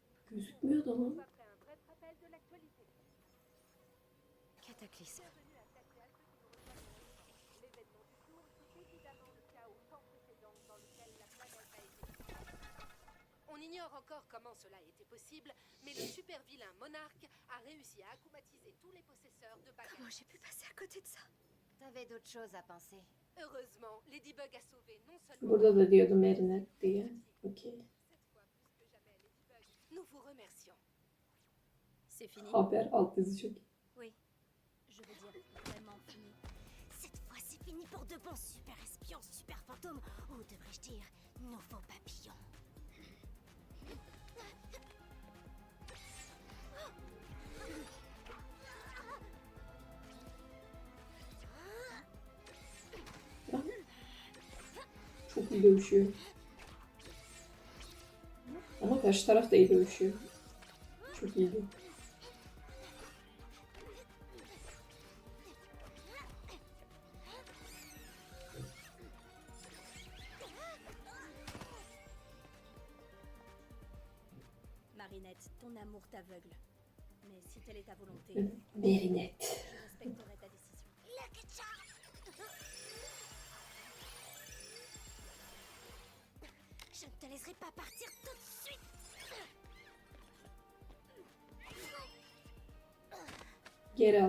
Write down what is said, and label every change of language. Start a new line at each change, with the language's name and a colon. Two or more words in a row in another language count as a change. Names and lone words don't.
Turkish: Gözükmüyor da lan.
French: Après un bref rappel de l'actualité. Cataclysme. Bienvenue à celles et à ceux qui nous rejoignent à l'instant. L'événement du jour, c'est évidemment le chaos sans précédent dans lequel la planète a été plongée. On ignore encore comment cela a été possible, mais le super vilain monarque a réussi à akumatiser tous les possesseurs de Comment bagages. j'ai pu passer à côté de ça? T'avais d'autres choses à penser. Heureusement, Ladybug a sauvé non seulement...
Turkish: Burada da diyordu Marinette diye. Okey.
French: Cette fois, plus que jamais, Ladybug, nous vous remercions. C'est fini.
Turkish: Haber alt yazı çok iyi.
French: Oui. Je veux dire, vraiment fini. Cette fois, c'est fini pour de bons super espions, super fantômes, ou devrais-je dire, nouveaux papillons.
Turkish: Çok iyi dövüşüyor. Ama karşı taraf da iyi dövüşüyor. Çok iyiydi.
French: Marinette, ton amour t'aveugle. Mais si telle est ta volonté, Marinette. je respecterai ta décision. Je ne te laisserai pas partir tout de suite.
Turkish: Geri al.